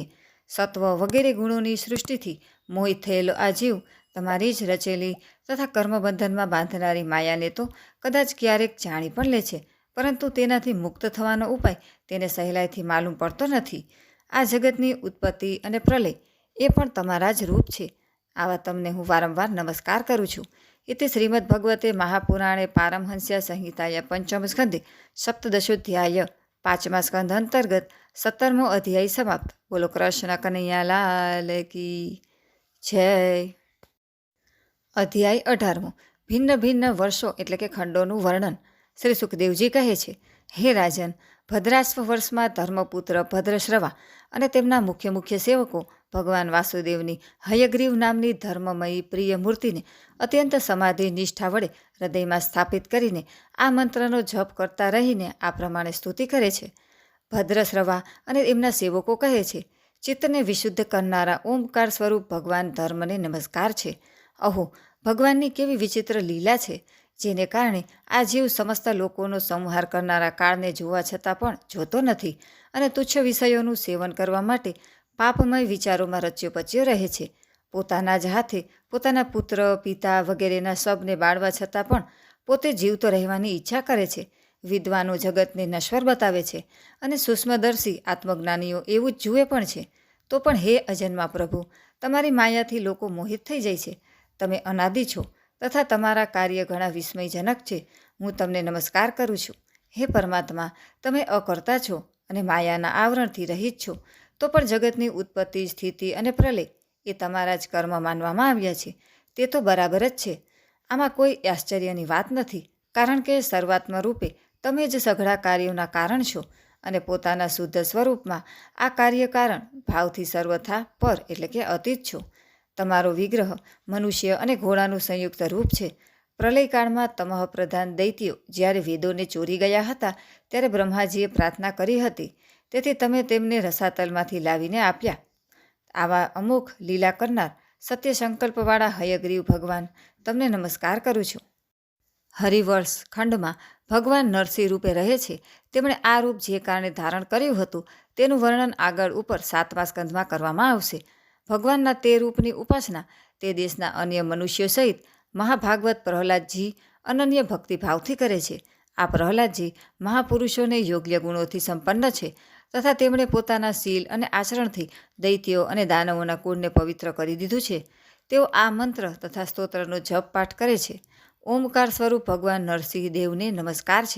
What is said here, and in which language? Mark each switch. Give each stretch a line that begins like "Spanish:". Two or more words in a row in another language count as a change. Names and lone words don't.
Gujarati: સત્વ વગેરે ગુણોની સૃષ્ટિથી મોહિત થયેલો આ જીવ તમારી જ રચેલી તથા કર્મબંધનમાં બાંધનારી માયાને તો કદાચ ક્યારેક જાણી પણ લે છે, પરંતુ તેનાથી મુક્ત થવાનો ઉપાય તેને સહેલાઈથી માલુમ પડતો નથી. આ જગતની ઉત્પત્તિ અને પ્રલય એ પણ તમારા જ રૂપ છે. આવા તમને હું વારંવાર નમસ્કાર કરું છું.
Sanskrit: इति श्रीमद्भगवते महापुराणे पारमहंस्या संहिताया पंचम स्कंदे सप्तदशोध्याय
Gujarati: પાંચમા સ્કંદ અંતર્ગત 17મો અધ્યાય સમાપ્ત।
Hindi: बोलो कृष्ण कन्हैया लाल की जय।
Gujarati: અધ્યાય 18મો ભિન્ન ભિન્ન વર્ષો એટલે કે ખંડોનું વર્ણન। શ્રી સુખદેવજી કહે છે, હે રાજન, ભદ્રાશ્વ વર્ષમાં ધર્મપુત્ર ભદ્રશ્રવા અને તેમના મુખ્ય મુખ્ય સેવકો ભગવાન વાસુદેવની હયગ્રીવ નામની ધર્મમયી પ્રિય મૂર્તિને અત્યંત સમાધિ નિષ્ઠા વડે હૃદયમાં સ્થાપિત કરીને આ મંત્રનો જપ કરતા રહીને આ પ્રમાણે સ્તુતિ કરે છે। ભદ્રશ્રવા અને એમના સેવકો કહે છે, ચિત્તને વિશુદ્ધ કરનારા ઓમકાર સ્વરૂપ ભગવાન ધર્મને નમસ્કાર છે। અહો, ભગવાનની કેવી વિચિત્ર લીલા છે, જેને કારણે આ જીવ સમસ્ત લોકોનો સંહાર કરનારા કાળને જોવા છતાં પણ જોતો નથી અને તુચ્છ વિષયોનું સેવન કરવા માટે પાપમય વિચારોમાં રચ્યો પચ્યો રહે છે। પોતાના જ હાથે પોતાના પુત્ર પિતા વગેરેના શબને બાળવા છતાં પણ પોતે જીવતો રહેવાની ઇચ્છા કરે છે। વિદ્વાનો જગતને નશ્વર બતાવે છે અને સૂક્ષ્મદર્શી આત્મજ્ઞાનીઓ એવું જ જુએ પણ છે। તો પણ હે અજન્મા પ્રભુ, તમારી માયાથી લોકો મોહિત થઈ જાય છે। તમે અનાદિ છો તથા તમારા કાર્ય ઘણા વિસ્મયજનક છે। હું તમને નમસ્કાર કરું છું. હે પરમાત્મા, તમે અકર્તા છો અને માયાના આવરણથી રહિત છો, તો પણ જગતની ઉત્પત્તિ, સ્થિતિ અને પ્રલય એ તમારા જ કર્મ માનવામાં આવ્યા છે। તે તો બરાબર જ છે. આમાં કોઈ આશ્ચર્યની વાત નથી, કારણ કે સર્વાત્મા રૂપે તમે જ સઘળા કાર્યોના કારણ છો અને પોતાના શુદ્ધ સ્વરૂપમાં આ કાર્ય કારણ ભાવથી સર્વથા પર એટલે કે અતીત છો। તમારો વિગ્રહ મનુષ્ય અને ઘોડાનું સંયુક્ત રૂપ છે। પ્રલયકાળમાં તમઃ પ્રધાન દૈત્યો જ્યારે વેદોને ચોરી ગયા હતા ત્યારે બ્રહ્માજીએ પ્રાર્થના કરી હતી, તેથી તમે તેમને રસાતલમાંથી લાવીને આપ્યા। આવા અમોઘ લીલા કરનાર સત્ય સંકલ્પવાળા હયગ્રીવ ભગવાન, તમને નમસ્કાર કરું છું। હરિવર્ષ ખંડમાં ભગવાન નરસિંહ રૂપે રહે છે। તેમણે આ રૂપ જે કારણે ધારણ કર્યું હતું તેનું વર્ણન આગળ ઉપર 7મા સ્કંદમાં કરવામાં આવશે। ભગવાનના તે રૂપની ઉપાસના તે દેશના અન્ય મનુષ્યો સહિત મહાભાગવત પ્રહલાદજી અનન્ય ભક્તિભાવથી કરે છે। આ પ્રહલાદજી મહાપુરુષોને યોગ્ય ગુણોથી સંપન્ન છે તથા તેમણે પોતાના શીલ અને આચરણથી દૈત્યો અને દાનવોના કુળને પવિત્ર કરી દીધું છે। તેઓ આ મંત્ર તથા સ્તોત્રનો જપ પાઠ કરે છે। ઓમકાર સ્વરૂપ ભગવાન નરસિંહ દેવને નમસ્કાર છે।